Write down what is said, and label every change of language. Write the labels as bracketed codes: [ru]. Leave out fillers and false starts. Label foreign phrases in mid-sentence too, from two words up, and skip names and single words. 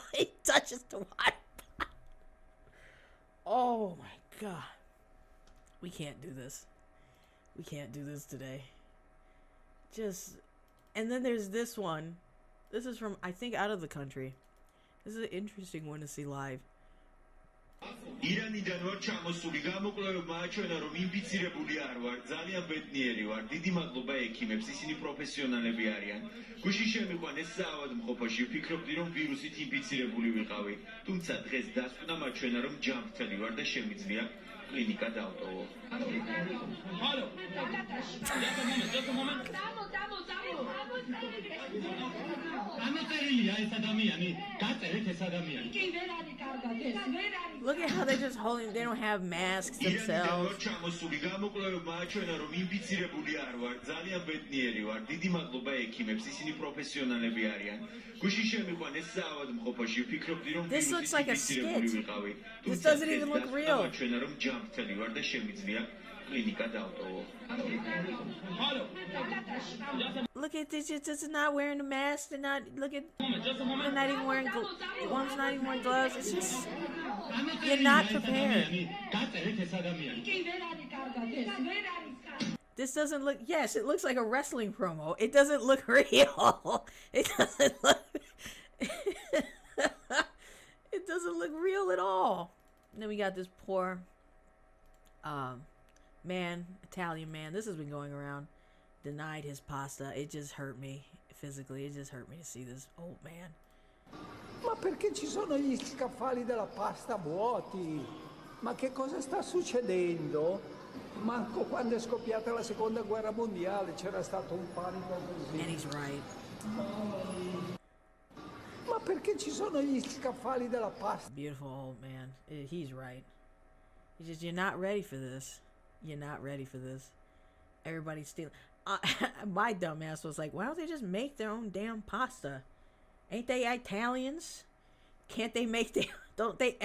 [en] He touches the wife. Oh my God. We can't do this. We can't do this today. And then there's this one. This is from, I think, out of the country. This is an interesting one to see live. [ka] ირანიდან ვარ ჩამოსული გამოკვლევებმა აჩვენა რომ ინფიცირებული არ ვარ ძალიან ბედნიერი ვარ დიდი მადლობა ექიმებს ისინი პროფესიონალები არიან გუშინ შემიყვანეს საავადმყოფოში ვფიქრობდი რომ ვირუსით ინფიცირებული ვიყავი თუმცა დღეს დასკვნა მაჩვენა რომ ჯანმრთელი ვარ და შემიძლია კლინიკა დავტოვო [en] Look at how they're just holding. They don't have masks themselves. [ka] ჩამოსული გამოკვლევებმა აჩვენა რომ ინფიცირებული არ ვარ ძალიან ბედნიერი ვარ დიდი მადლობა ექიმებს ისინი პროფესიონალები არიან გუშინ შემიყვანეს საავადმყოფოში ვფიქრობდი რომ [en] This looks like a skit. [ka] ვიყავი [en] This doesn't even look real. [ka] აჩვენა რომ ჯანმრთელი ვარ და შემიძლია კლინიკა დავტოვო [en] Look at this. Just not wearing a mask. They're not. Look at. They're not even wearing. One's not even wearing gloves. It's just. You're not prepared. This doesn't look. Yes, it looks like a wrestling promo. It doesn't look real. It doesn't look. It doesn't look real at all. And then we got this poor. Man, Italian man. This has been going around. Denied his pasta. It just hurt me physically. It just hurt me to see this old man. [it] Ma perché ci sono gli scaffali della pasta vuoti? Ma che cosa sta succedendo? Manco quando è scoppiata la seconda guerra mondiale c'era stato un panico così. [en] And he's right. [it] perché ci sono gli scaffali della pasta? [en] Beautiful old man. He's right. He's just, you're not ready for this. You're not ready for this. Everybody's stealing. My dumbass was like, why don't they just make their own damn pasta? Ain't they Italians? Can't they make their... Don't they...